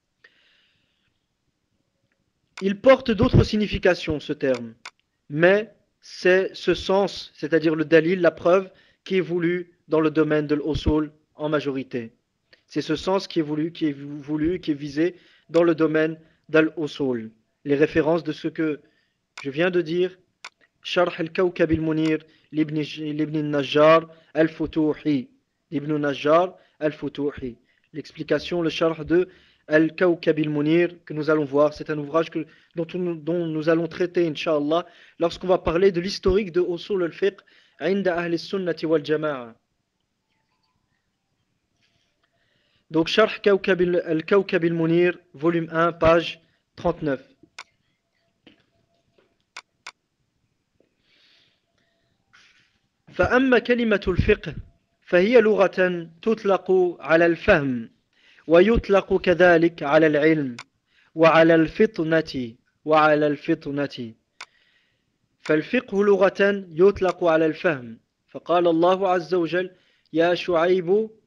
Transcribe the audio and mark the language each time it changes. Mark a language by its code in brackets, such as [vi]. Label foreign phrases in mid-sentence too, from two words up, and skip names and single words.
[fr] Il porte d'autres significations ce terme, mais c'est ce sens, c'est-à-dire le dalil, la preuve, qui est voulu dans le domaine de l'usul en majorité. C'est ce sens qui est voulu, qui est visé dans le domaine d'al-usul. Les références de ce que je viens de dire, Sharh al-Kawkab al-Munir, l'Ibn al-Najjar al-Futuhi, l'Ibn al-Najjar al-Futuhi. L'explication, le Sharh de Al-Kawkab al-Munir que nous allons voir, c'est un ouvrage dont nous allons traiter, [ar] إن شاء الله, [fr] lorsqu'on va parler de l'historique de [ar] أصول الفقه, عند أهل السنة والجماعة. [fr] Donc, Sharh Al-Kawkab al-Munir, volume 1, page 39. [ar] فأما كلمة الفقه فهي لغة تطلق على الفهم ويطلق كذلك على العلم وعلى الفطنة فالفقه لغة يطلق على الفهم فقال الله عز وجل يا شعيب